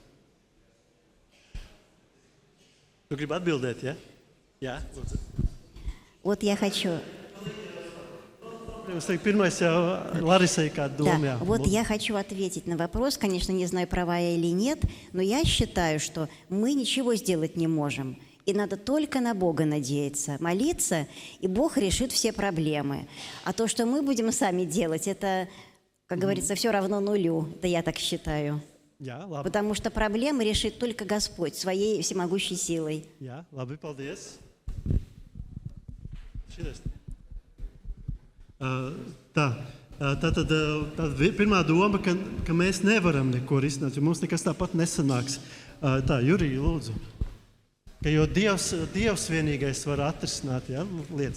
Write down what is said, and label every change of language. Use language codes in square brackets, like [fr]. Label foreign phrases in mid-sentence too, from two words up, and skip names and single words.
[lv] Tu gribi atbildēt, jā? Jā, lūdzu. [ru] Вот я хочу... [lv] Pirmais jau Larisai kāda doma, jā. [ru] Вот я хочу ответить на вопрос, конечно, не знаю, права я или нет, но я считаю, что мы ничего сделать не можем. И надо только на Бога надеяться, молиться, и Бог решит все проблемы. А то, что мы будем сами делать, это... Как говорится, все равно нулю, это я так считаю. [lv] Jā, labi. [ru] Потому что проблемы решит только Господь своей всемогущей силой. [lv] Jā, labi, paldies. Šitais. Tātad pirmā doma, ka mēs nevaram neko risināt, jo mums nekas tāpat nesanāks. Tā, Jurija, lūdzu. Jo Dievs vienīgais var atrisināt, jā, lietas.